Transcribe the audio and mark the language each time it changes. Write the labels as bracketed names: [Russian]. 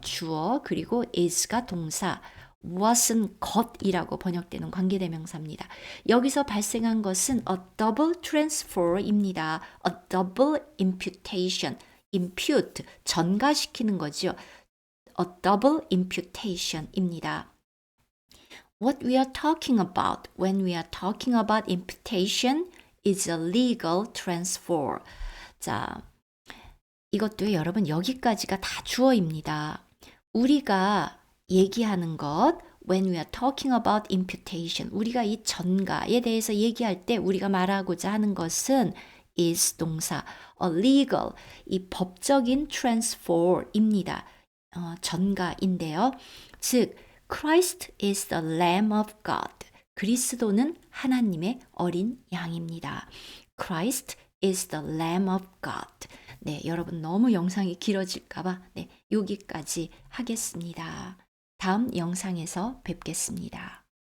[Korean] 주어 그리고 is가 동사. what은 것이라고 번역되는 관계대명사입니다. 여기서 발생한 것은 a double transfer입니다. [English] a double imputation. [Korean] impute, 전가시키는 거죠. [English] a double imputation입니다. What we are talking about when we are talking about imputation is a legal transfer. [Korean] 자, 이것도 여러분 여기까지가 다 주어입니다. 우리가 얘기하는 것, [English] when we are talking about imputation, [Korean] 우리가 이 전가에 대해서 얘기할 때 우리가 말하고자 하는 것은 is 동사, a legal, 이 법적인 transfer입니다. 전가인데요. [English] 즉, Christ is the Lamb of God. [Korean] 그리스도는 하나님의 어린 양입니다. [English] Christ is the Lamb of God. [Korean] 네, 여러분 너무 영상이 길어질까봐 여기까지 하겠습니다. 다음 영상에서 뵙겠습니다.